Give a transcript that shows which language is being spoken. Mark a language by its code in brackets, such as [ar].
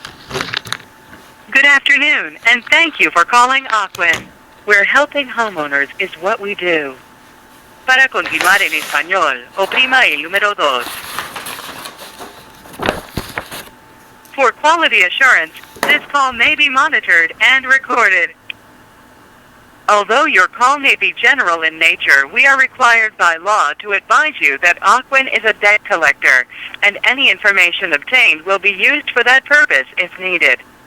[en] Good afternoon, and thank you for calling OCWEN, where helping homeowners is what we do. [es] Para continuar en español, oprima el número 2. [en] For quality assurance, this call may be monitored and recorded. Although your call may be general in nature, we are required by law to advise you that OCWEN is a debt collector, and any information obtained will be used for that purpose if needed.